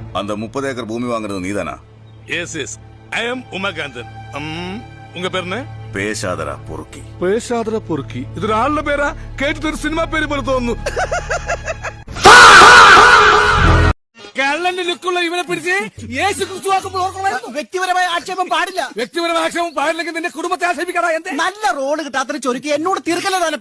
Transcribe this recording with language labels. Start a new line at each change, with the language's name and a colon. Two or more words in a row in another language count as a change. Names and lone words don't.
Tamil: அந்த 30 ஏக்கர் பூமி வாங்குறது நீதானா?
English: Yes yes, I am
Tamil: உமாகாந்தன். உங்க பேர் என்ன? பேசாதரா பொறுக்கி. பேசாதரா பொறுக்கி.
Malayalam: ഇതൊരു ആളുടെ പേരാ? കേട്ടിട്ട് ഒരു സിനിമ പേര് പോലെ തോന്നുന്നു. കള്ളന്റെ ലുക്കുള്ള ഇവനെ പിടിച്ച് യേശു ക്രിസ്തുവാക്കുമ്പോൾ ഓർക്കണമായിരുന്നു. വ്യക്തിപരമായ ആക്ഷേപം പാടില്ല. വ്യക്തിപരമായ ആക്ഷേപം പാടില്ലെങ്കിൽ നിന്റെ കുടുംബത്തെ ആക്ഷേപിക്കടാ. എന്ത് നല്ല റോള് കിട്ടാത്തൊരു ചൊരുക്കി എന്നോട് തീർക്കല്ലതാനപ്പാ.